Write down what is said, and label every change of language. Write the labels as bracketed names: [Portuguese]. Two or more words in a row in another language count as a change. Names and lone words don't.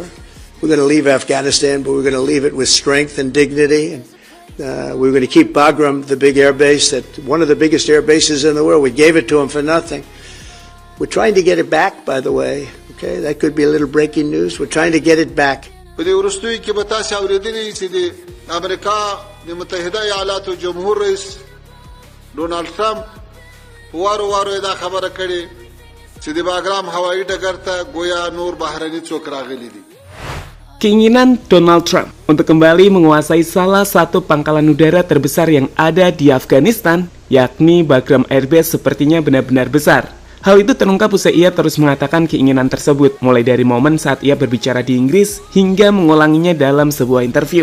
[English] We're going to leave Afghanistan, but we're going to leave it with strength and dignity. And we're going to keep Bagram, the big air base, one of the biggest air bases in the world. We gave it to them for nothing. We're trying to get it back, by the way. Okay, that could be a little breaking news. We're trying to get it back. [Pashto] ورستوي کې به تاسو اوریدلی چې د امریکا د متحده ایالاتو جمهور رئیس ډونالد ټرمپ وارو دا خبره کړې چې د باګرام هوایي ډګر ته گویا نور بهرني څوک راغلي دي. [Indonesian] Keinginan Donald Trump untuk kembali menguasai salah satu pangkalan udara terbesar yang ada di Afghanistan, yakni Bagram Air Base, sepertinya benar-benar besar. Hal itu terungkap usai ia terus mengatakan keinginan tersebut, mulai dari momen saat ia berbicara di Inggris hingga mengulanginya dalam sebuah interview.